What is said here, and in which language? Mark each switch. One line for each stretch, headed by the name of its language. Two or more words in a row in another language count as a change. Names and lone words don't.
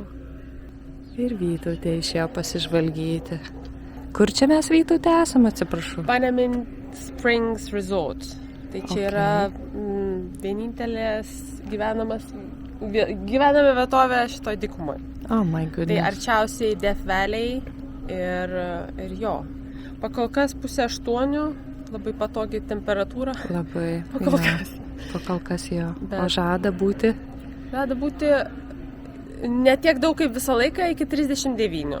Lithuanian: Ir Vytautė išėjo pasižvalgyti. Kur čia mes Vytautė esam, atsiprašau? Bannerman Springs Resort. Tai čia yra vienintelės gyvenama vietovė šitoj dykumoje.
English: Oh my goodness.
Lithuanian: Tai arčiausiai Death Valley ir jo. Pakol kas 7:30, labai patogi temperatūra. Labai. Pakol kas jo. Bet. O žada būti? Žada būti ne tiek daug kaip visą laiką, iki 39.